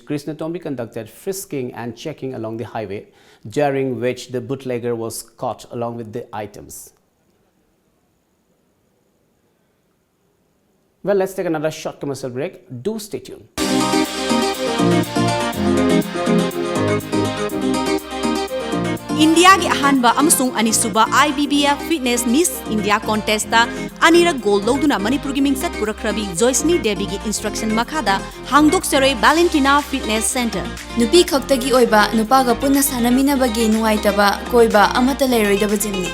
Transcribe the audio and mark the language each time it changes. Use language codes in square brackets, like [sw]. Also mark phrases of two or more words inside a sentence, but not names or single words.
[en] Krishnatombi conducted frisking and checking along the highway, during which the bootlegger was caught along with the items. Well, let's take another short commercial break. Do stay tuned. [mni] India gi ahanba amsung anisuba IBBF Fitness Miss India contest ta anira gold loduna Manipur gi mingsat purakrabi Joyceni Devi gi instruction makhada hangdok seroi Valentina Fitness Center. Nupi khaktagi oiba nupaga punna sanaminabagi nuaitaba koiba amata leiroidaba gymni.